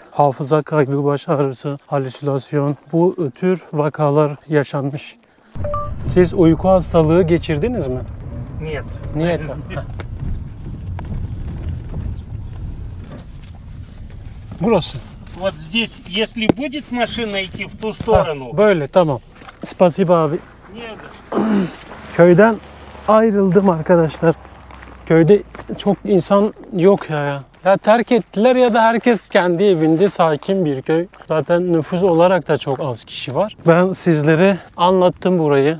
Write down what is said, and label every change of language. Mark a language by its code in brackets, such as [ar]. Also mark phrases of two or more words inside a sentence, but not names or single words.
[tr] Hafıza kaybı, baş ağrısı, halüsinasyon, bu tür vakalar yaşanmış. Siz uyku hastalığı geçirdiniz mi? [ru] Нет. [tr] Niyet. Burası. [ru] Вот здесь, если будет машина идти в ту сторону, [tr] Böyle tamam. Spasiba abi. [ru] нет. [tr] Köyden ayrıldım arkadaşlar. Köyde çok insan yok ya. Ya terk ettiler ya da herkes kendi evinde, sakin bir köy. Zaten nüfus olarak da çok az kişi var. Ben sizlere anlattım burayı.